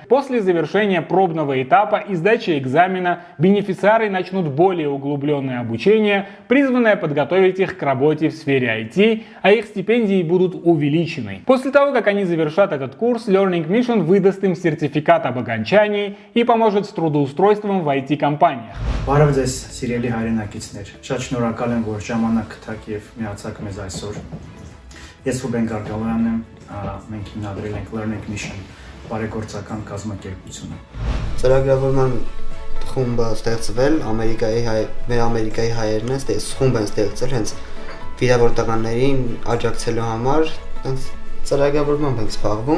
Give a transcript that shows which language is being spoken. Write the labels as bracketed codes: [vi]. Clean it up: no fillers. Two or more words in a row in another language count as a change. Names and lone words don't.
[ru] После завершения пробного этапа и сдачи экзамена бенефициары начнут более углубленное обучение, призванное подготовить их к работе в сфере IT, а их стипендии будут увеличены. После того, как они завершат этот курс, Learning Mission выдаст им сертификат об окончании и поможет с трудоустройством в IT-компаниях. [hy] Բարև ձեզ, սիրելի հայրենակիցներ։ Շատ շնորհակալ եմ, որ ժամանակ գտաք եւ միացաք մեզ այսօր։ Ես Ռուբեն Գարգալոյանն եմ, մենք հիմնադրել ենք Learning Mission բարեգործական կազմակերպությունը։ Ծրագրավորման խումբը ստեղծվել մեր ամերիկայի հայերն են, խումբ են ստեղծել հենց վիրավորտականներին աջակցելու համար, ծրագրավորմամբ ենք զբաղվում։